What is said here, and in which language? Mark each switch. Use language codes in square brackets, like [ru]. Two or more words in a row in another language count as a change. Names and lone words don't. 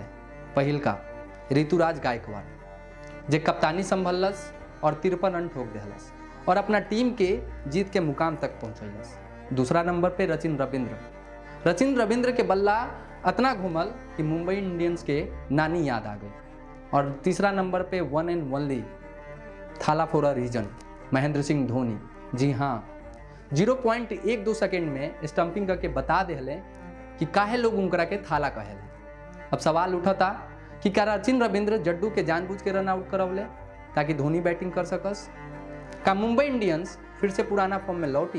[bho] पहिल का ऋतुराज गायकवाड़, जे कप्तानी संभलस और 53 रन ठोक देहलस और अपना टीम के जीत के मुकाम तक पहुंचैलस। दूसरा नंबर पे रचिन रविंद्र के बल्ला इतना घूमल कि मुंबई इंडियंस के नानी याद आ गई। और तीसरा नंबर पे [en] one and only Thala for a reason [bho] महेंद्र सिंह धोनी। जी हाँ, 0.12 सेकेंड में स्टंपिंग करके बता देले कि काहे लोग उनकरा के थाला कहेले। अब सवाल उठता कि क्या रचिन रविंद्र जड्डू के जानबूझ के [en] run out [bho] करवले ताकि धोनी बैटिंग कर सकस? का मुंबई इंडियंस फिर से पुराना फॉर्म में लौटी?